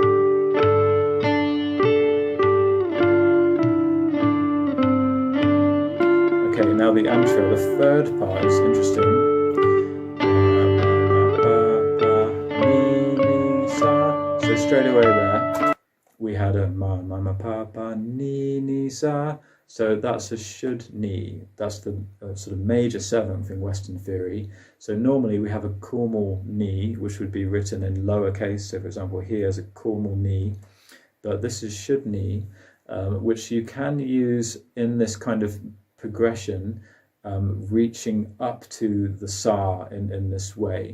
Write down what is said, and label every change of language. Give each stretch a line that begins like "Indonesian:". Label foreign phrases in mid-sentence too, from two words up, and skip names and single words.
English: Okay, now the intro, the third part is interesting. So straight away there, we had a ma ma ma pa pa ni ni sa. So that's a should ni. That's the sort of major seventh in Western theory. So normally we have a chormal ni, which would be written in lowercase. So for example, here's a chormal ni, but this is should ni, which you can use in this kind of progression, reaching up to the sa in this way.